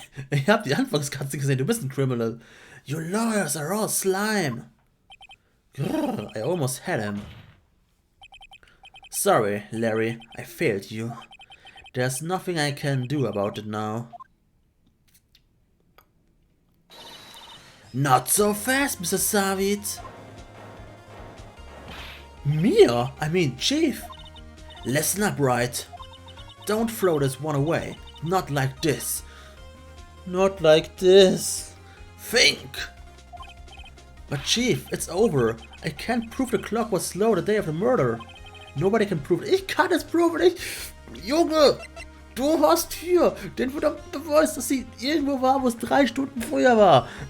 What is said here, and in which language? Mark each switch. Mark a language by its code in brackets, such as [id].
[de] Ich hab die Anfangskatze gesehen, du bist ein Criminal. [en] Your lawyers are all slime. Grrr, I almost had him. Sorry, Larry, I failed you. There's nothing I can do about it now. Not so fast, Mr. Savitt. Mir? I mean, Chief. Listen up, Wright. Don't throw this one away. Not like this. Not like this. Think. But Chief, it's over. I can't prove the clock was slow the day of the murder. Nobody can prove it. [de] Ich kann es proven. Junge, du hast hier den verdammten Beweis, dass sie irgendwo war, wo es 3 Stunden früher war.